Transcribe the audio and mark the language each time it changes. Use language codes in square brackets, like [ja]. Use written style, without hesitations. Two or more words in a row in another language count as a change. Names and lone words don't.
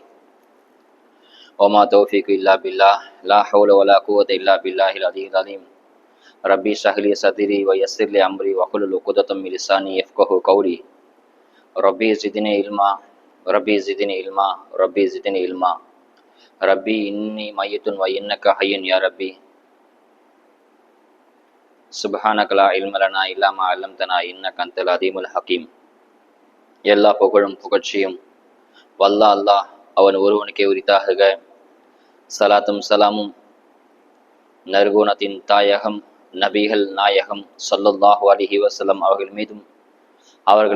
[ar] وما توفيق إلا بالله، لا حول ولا قوة إلا بالله العلي العظيم. ربي اشرح لي صدري ويسر لي أمري واحلل عقدة من لساني يفقهوا قولي. ربي زدني علما ربي زدني علما ربي زدني علما. ربي إني ميت وإنك حي يا ربي. سبحانك لا علم لنا إلا ما علمتنا إنك أنت العليم الحكيم. [ta] எல்லா புகழும் புகழ்ச்சியும் வல்லா அல்லாஹ் அவன் ஒருவனுக்கே உரித்தாகுக. சலாத்தும் சலாமும் நற்குணத்தின் தாயகம் நபிகள் நாயகம் [ar] صلى الله عليه وسلم [ta] அவர்கள் மீதும், அவர்களை